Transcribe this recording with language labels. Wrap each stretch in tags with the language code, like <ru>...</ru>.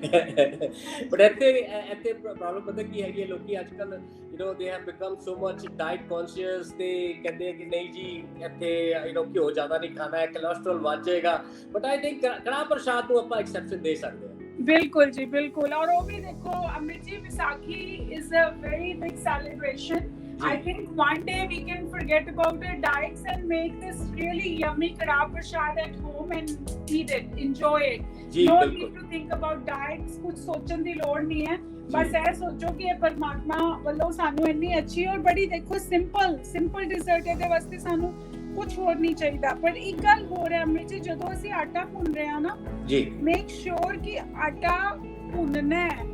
<pa>But ਇੱਥੇ problem ਪਤਾ ਕੀ ਹੈਗੀ ਹੈ, ਲੋਕੀ ਅੱਜ ਕੱਲ</pa> <en>they have become so much diet conscious,</en> <pa>ਤੇ ਕਹਿੰਦੇ ਕਿ ਨਹੀਂ ਜੀ ਇੱਥੇ ਘਿਓ ਜ਼ਿਆਦਾ ਨਹੀਂ ਖਾਣਾ ਹੈ, ਕੋਲੇਸਟ੍ਰੋਲ ਵੱਧ ਜਾਏਗਾ।</pa> <en>but I think</en> <pa>ਕੜਾਹ ਪ੍ਰਸ਼ਾਦ ਨੂੰ ਆਪਾਂ ਐਕਸੈਪਸ਼ਨ ਦੇ ਸਕਦੇ ਹਾਂ। ਬਿਲਕੁਲ ਜੀ, ਬਿਲਕੁਲ। ਔਰ ਉਹ ਵੀ ਦੇਖੋ ਅੰਮ੍ਰਿਤ ਜੀ, Vaisakhi</pa> <en>Is a very big celebration. I think one day we can forget about our diets and make this really yummy kadha prasad at home and eat it, enjoy it. No need to think about diets,</en> <pa>kuch sochan di lod nahi hai, bas ਇਹ ਸੋਚੋ ਕਿ ਇਹ ਪਰਮਾਤਮਾ ਵੱਲੋਂ ਸਾਨੂੰ ਇੰਨੀ ਅੱਛੀ ਔਰ ਬੜੀ ਦੇਖੋ ਸਿੰਪਲ ਡਿਜ਼ਰਟ ਇਹਦੇ ਵਾਸਤੇ ਸਾਨੂੰ ਕੁਝ ਹੋਰ ਨਹੀਂ ਚਾਹੀਦਾ। ਪਰ ਇੱਕ ਗੱਲ ਹੋਰ ਹੈ ਅੰਮ੍ਰਿਤ ਜੀ, ਜਦੋਂ ਅਸੀਂ ਆਟਾ ਭੁੰਨ ਰਹੇ ਹਾਂ ਨਾ ਜੀ,</pa> <en>make sure</en> <pa>ਕਿ ਆਟਾ ਭੁੰਨਣਾ ਹੈ।</pa>